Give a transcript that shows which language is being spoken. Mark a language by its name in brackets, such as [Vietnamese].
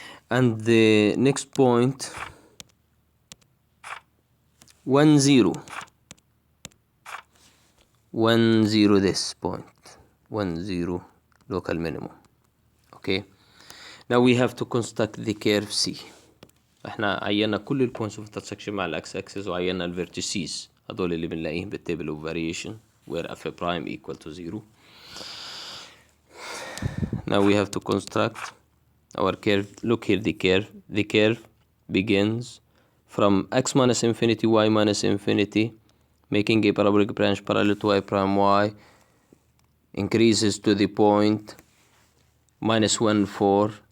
[English] And the next point 1, 0. 1 0 this point, 1 0 local minimum. Okay, now we have to construct the curve C. [Arabic] احنا عينا كل البوينتس اوف intersection مع الاكس اكسس وعينا الفيرتيسيز هدول اللي بنلاقيهم بالتيبل اوف فاريشن [English] where f prime equal to 0. Now we have to construct our curve. Look here, the curve begins from x minus infinity, y minus infinity, making a parabolic branch parallel to y prime y, increases to the point minus 1 4.